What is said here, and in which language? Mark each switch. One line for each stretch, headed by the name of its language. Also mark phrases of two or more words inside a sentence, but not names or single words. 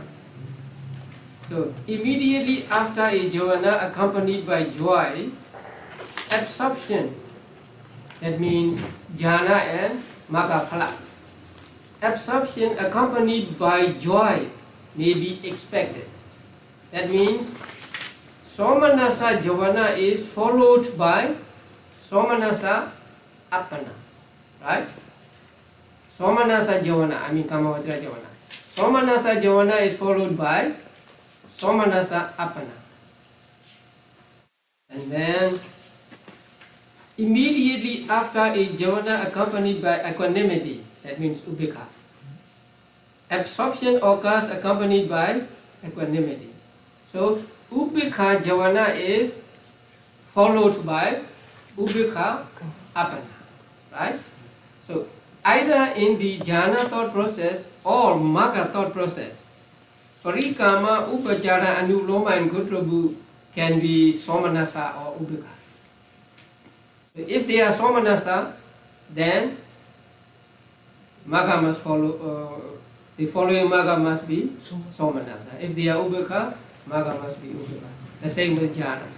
English: So, immediately after a javana accompanied by joy, absorption, that means jhana and
Pali: magga phala.
English: Absorption accompanied by joy may be expected. That means
Pali: somanasa javana
English: is followed by
Pali: somanasa appana,
English: right?
Pali: Somanasa javana, kamavajra javana. Somanasa javana
English: is followed by
Pali: somanasa appana.
English: And then immediately after a javana accompanied by equanimity, that means ubhikha. Absorption occurs accompanied by equanimity. So
Pali: ubhikha javana
English: is followed by
Pali: ubhikha appana,
English: right? So either in the jhana thought process or magga thought process,
Pali: parikama, upachara, anuloma,
English: and gotrabu can be somanasa or ubhikha. So if they are somanasa, then magga must follow. The following magga must be somanasa. If they are ubhikha, magga must be ubhikha.